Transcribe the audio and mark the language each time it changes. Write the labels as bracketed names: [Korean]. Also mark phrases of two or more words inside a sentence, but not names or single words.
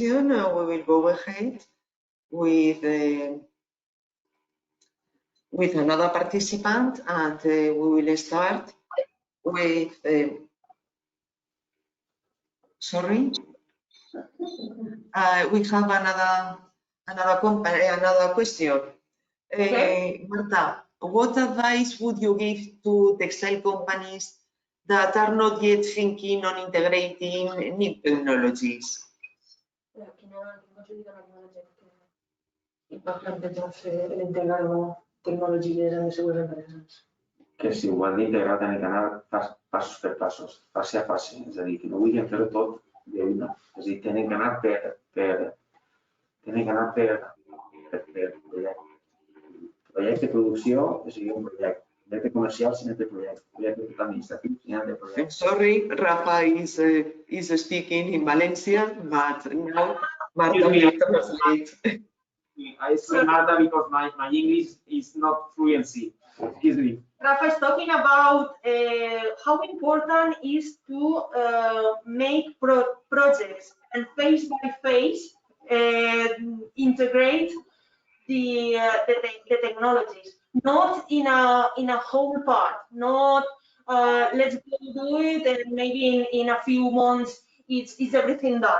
[English] we will go ahead with with another participant, and we will start with, sorry, we have another question. Okay. Marta, what advice would you give to textile companies that are not yet thinking on integrating new technologies? [Catalan] Que si ho han d'integrar tenen que anar passos per passos, fase a fase, és a dir, que no vulguin fer-ho tot d'una, és a dir, tenen que anar per projecte. Projecte de producció és un projecte, projecte comercial si no té projecte, projecte administratiu si no té projecte. [English] Sorry, Rafa is speaking in Valencian, but now Marta will translate. I say Marta because my English is not fluency. Excuse me. Rafa is talking about how important is to make projects and phase by phase integrate the technologies, not in a whole part, not let's go do it and maybe in a few months it's everything done.